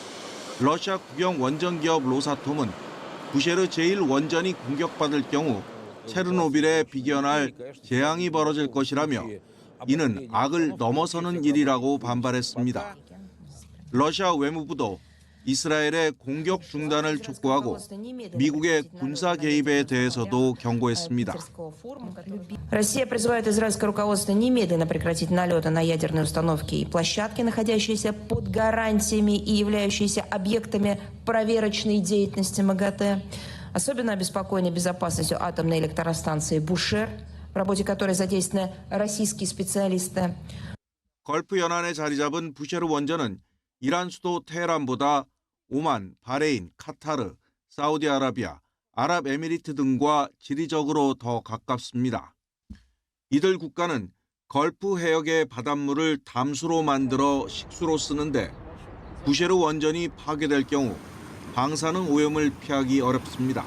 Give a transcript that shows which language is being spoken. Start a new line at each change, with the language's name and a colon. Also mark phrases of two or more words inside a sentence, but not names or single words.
Korean: 러시아 국영 원전 기업 로사톰은 부셰르 제1 원전이 공격받을 경우 체르노빌에 비견할 재앙이 벌어질 것이라며 이는 악을 넘어서는 일이라고 반발했습니다. 러시아 외무부도 이스라엘의 공격 중단을 촉구하고 미국의 군사 개입에 대해서도 경고했습니다.
Russian: Россия призывает израильское руководство немедленно прекратить налеты на ядерные установки и площадки, находящиеся под гарантиями и являющиеся объектами проверочной деятельности МАГАТЭ. Особенно обеспокоены безопасностью атомной электростанции Бушер, в работе которой задействованы российские специалисты.
Korean: 걸프 연안에 자리 잡은 부셰르 원전은 이란 수도 테헤란보다 오만, 바레인, 카타르, 사우디아라비아, 아랍에미리트 등과 지리적으로 더 가깝습니다. 이들 국가는 걸프 해역의 바닷물을 담수로 만들어 식수로 쓰는데 부셰르 원전이 파괴될 경우 방사능 오염을 피하기 어렵습니다.